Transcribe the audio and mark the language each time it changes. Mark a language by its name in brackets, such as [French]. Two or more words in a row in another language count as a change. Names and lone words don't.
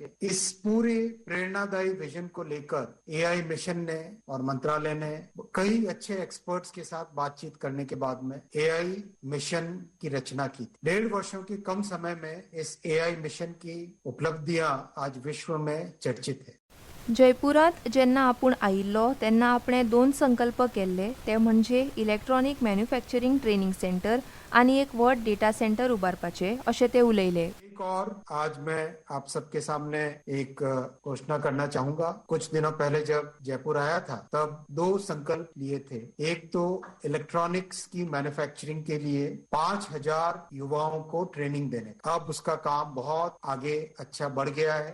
[Hindi] इस पूरे प्रेरणादायी विजन को लेकर AI मिशन ने और मंत्रालय ने कई अच्छे एक्सपर्ट्स के साथ बातचीत करने के बाद में AI मिशन की रचना की. 1.5 वर्षों के कम समय में इस AI मिशन की उपलब्धियां आज विश्व में चर्चित है. [Konkani] जयपुरांत जेन्ना आपूण आयिल्लो तेन्ना आपणे 2 संकल्प केल्ले, ते म्हणजे [English] electronic manufacturing training centre [Konkani] आनी एक व्हड [English] data centre [Konkani] उबारपाचे अशें ते उलयले. [Hindi] और आज मैं आप सबके सामने एक घोषणा करना चाहूंगा. कुछ दिनों पहले जब जयपुर आया था तब 2 संकल्प लिए थे. एक तो इलेक्ट्रॉनिक्स की मैन्युफैक्चरिंग के लिए 5,000 युवाओं को ट्रेनिंग देने. अब उसका काम बहुत आगे अच्छा बढ़ गया है.